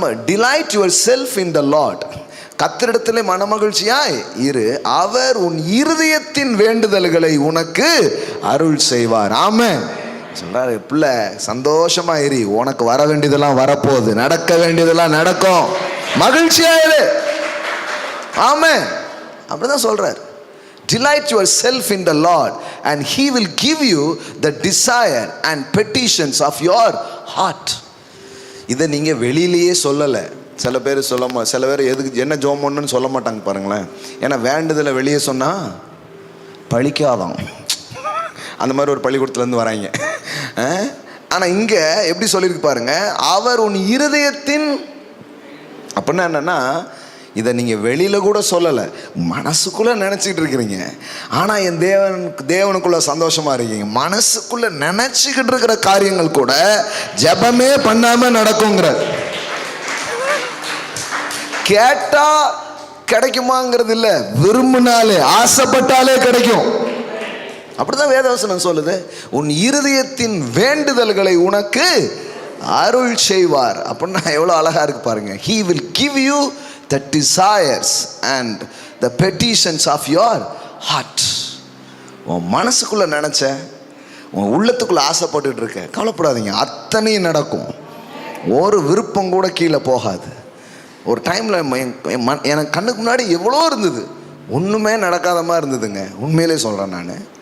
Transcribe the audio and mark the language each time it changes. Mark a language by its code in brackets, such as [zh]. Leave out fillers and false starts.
[en] Delight yourself in the Lord. [ta] கர்த்தரிடத்திலே மனமகிழ்ச்சியாய் இரு, அவர் உன் இருதயத்தின் வேண்டுதல்களை உனக்கு அருள் செய்வார். ஆமென். சொல்றாரு, பிள்ளை சந்தோஷமா இரு, உனக்கு வர வேண்டியதெல்லாம் வரப்போகுது, நடக்க வேண்டியதெல்லாம் நடக்கும், மகிழ்ச்சியாயிரு. ஆமென். அப்படிதான் சொல்றாரு. [en] Delight yourself in the Lord and he will give you the desire and petitions of your heart. [ta] இதை நீங்கள் வெளியிலேயே சொல்லலை. சில பேர் சில பேர் எதுக்கு என்ன ஜோம் பண்ணுன்னு சொல்ல மாட்டாங்க பாருங்களேன். ஏன்னா வேண்டுதலை வெளியே சொன்னால் பழிக்காதான். அந்த மாதிரி ஒரு பள்ளிக்கூடத்துலேருந்து வராங்க. ஆனால் இங்கே எப்படி சொல்லியிருக்கு பாருங்க, அவர் உன் இருதயத்தின். அப்படின்னா என்னன்னா, இதை நீங்கள் வெளியில் கூட சொல்லலை, மனசுக்குள்ளே நினச்சிக்கிட்டு இருக்கிறீங்க. ஆனால் என் தேவனுக்குள்ளே சந்தோஷமாக இருக்கீங்க. மனசுக்குள்ளே நினச்சிக்கிட்டு இருக்கிற காரியங்கள் கூட ஜெபமே பண்ணாமல் நடக்குங்கிற. கேட்டால் கிடைக்குமாங்கிறது இல்லை, விரும்பினாலே ஆசைப்பட்டாலே கிடைக்கும். அப்படிதான் வேதவசனம் சொல்லுது. உன் இருதயத்தின் வேண்டுதல்களை உனக்கு அருள் செய்வார். அப்படின்னா எவ்வளோ அழகா இருக்கு பாருங்க. [en] He will give you the desires and the petitions of your heart. [ta] உன் மனசுக்குள்ள நினைச்ச, உன் உள்ளத்துக்குள்ள ஆசைப்பட்டுட்டு இருக்க, கவலைப்படாதீங்க, அத்தனையும் நடக்கும். ஒரு விருப்பம் கூட கீழே போகாது. ஒரு டைமில் எனக்கு கண்ணுக்கு முன்னாடி எவ்வளோ இருந்தது, ஒன்றுமே நடக்காத மாதிரி இருந்ததுங்க. உண்மையிலே சொல்கிறேன்.